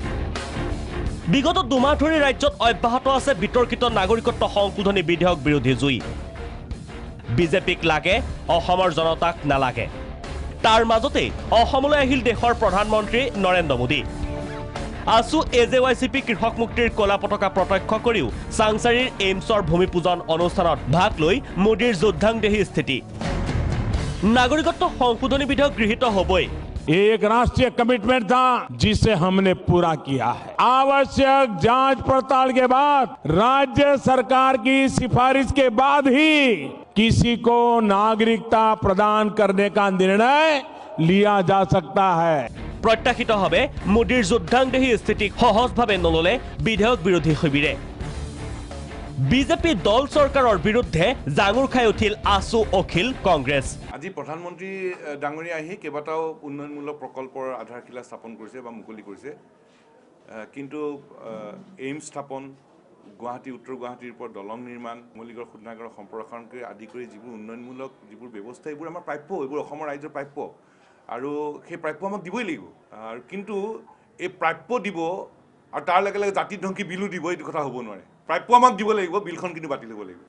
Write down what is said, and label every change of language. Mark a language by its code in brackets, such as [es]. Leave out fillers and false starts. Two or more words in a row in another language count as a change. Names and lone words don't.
[as] বিগত দুমাহ ধৰি ৰাজ্যত অব্যাহত আছে বিতৰ্কিত নাগৰিকত্ব সংশোধনী বিধেয়ক বিৰোধী জুই বিজেপিক লাগে অসমৰ জনতাক নালাগে তাৰ মাজতে অসমলৈ আহিল দেশৰ প্ৰধানমন্ত্ৰী নৰেন্দ্ৰ মোদী আছু এজেৱাইচিপি কৃষক মুক্তিৰ কলা পতাকা প্ৰত্যক্ষ কৰিও চাংচাৰিৰ এইমছৰ ভূমিপূজন অনুষ্ঠানত ভাগ লৈ মোদীৰ যুদ্ধাংদেহী স্থিতি নাগৰিকত্ব সংশোধনী বিধেয়ক গৃহীত হ'বই [hi] ये एक राष्ट्रीय कमिटमेंट था जिसे हमने पूरा किया है आवश्यक जांच पड़ताल के बाद राज्य सरकार की सिफारिश के बाद ही किसी को नागरिकता प्रदान करने का निर्णय लिया जा सकता है [as] প্ৰত্যাশিতভাৱে মোদীৰ যুদ্ধাংদেহী স্থিতিক সহজভাৱে নললে বিধেয়ক বিৰোধী শিবিৰে বিজেপি দল চৰকাৰৰ বিৰুদ্ধে জাঙুৰ খাই উঠিল আছু অখিল কংগ্ৰেছ আজি প্ৰধানমন্ত্ৰী ডাঙৰীয়া আহি কেইবাটাও উন্নয়নমূলক প্ৰকল্পৰ আধাৰশিলা স্থাপন কৰিছে বা মুকলি কৰিছে কিন্তু এইমছ স্থাপন গুৱাহাটী উত্তৰ গুৱাহাটীৰ ওপৰত দলং নিৰ্মাণ মৌলিকৰ শোধনাগাৰৰ সম্প্ৰসাৰণকে আদি কৰি যিবোৰ উন্নয়নমূলক যিবোৰ ব্যৱস্থা এইবোৰ আমাৰ প্ৰাপ্য এইবোৰ অসমৰ ৰাইজৰ প্ৰাপ্য আৰু সেই প্ৰাপ্য আমাক দিবই লাগিব আৰু কিন্তু এই প্ৰাপ্য দিব আৰু তাৰ লগে লগে জাতি ধ্বংসী বিলো দিব এইটো কথা হ'ব নোৱাৰে প্ৰাপ্য আমাক দিব লাগিব বিলখন কিন্তু বাতিল হ'ব লাগিব